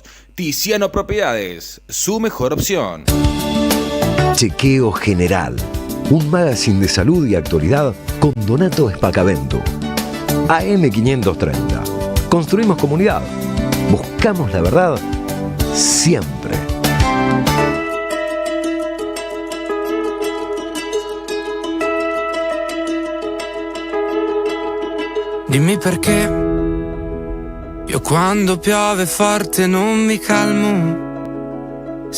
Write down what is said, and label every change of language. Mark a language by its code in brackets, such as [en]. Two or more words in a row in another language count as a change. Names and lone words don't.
[es] Tiziano Propiedades, su mejor opción. Chequeo General, un magazine de salud y actualidad con Donato Espacavento. AM530. Construimos comunidad. Buscamos la verdad siempre. [it] Dimmi perché io quando piove forte non mi calmo.